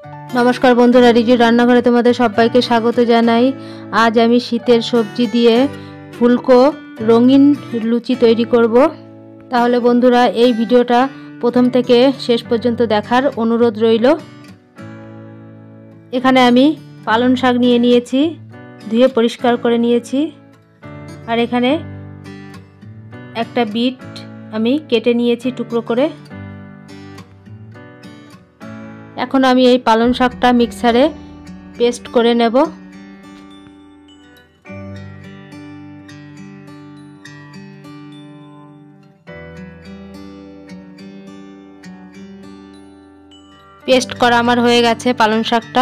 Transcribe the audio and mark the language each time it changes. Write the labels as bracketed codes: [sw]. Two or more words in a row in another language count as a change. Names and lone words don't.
[bn] নমস্কার বন্ধুরা রিজু রান্নাঘরে তোমাদের সবাইকে স্বাগত জানাই। আজ আমি শীতের সবজি দিয়ে ফুলকো রঙিন লুচি তৈরি করব। তাহলে বন্ধুরা এই ভিডিওটা প্রথম থেকে শেষ পর্যন্ত দেখার অনুরোধ রইল। এখানে আমি পালং শাক নিয়ে নিয়েছি, ধুয়ে পরিষ্কার করে নিয়েছি। আর এখানে একটা বিট আমি কেটে নিয়েছি টুকরো করে। এখন আমি এই পালং শাকটা মিক্সারে পেস্ট করে নেব। পেস্ট করা আমার হয়ে গেছে পালং শাকটা।